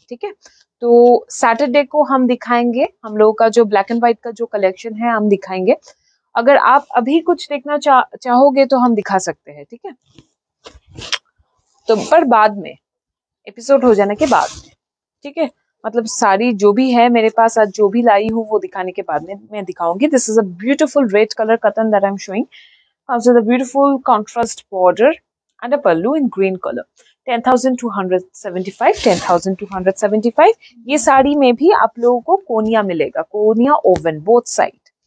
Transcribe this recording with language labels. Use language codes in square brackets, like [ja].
[hi] ठीक है, तो सैटरडे को हम दिखाएंगे हम लोगों का जो ब्लैक एंड वाइट का जो कलेक्शन है हम दिखाएंगे। अगर आप अभी कुछ देखना चाहोगे तो हम दिखा सकते हैं। ठीक है, तो पर बाद में, एपिसोड हो जाने के बाद में। ठीक है, मतलब साड़ी जो भी है मेरे पास आज जो भी लाई हूँ वो दिखाने के बाद में मैं दिखाऊंगी। [en] This is a beautiful red colour cotton that I am showing, comes with a beautiful contrast border and a pallu in green color. 10,275, 10,275। [hi] ये साड़ी में भी आप लोगों को कोनिया मिलेगा, कोनिया [en] Oven both side.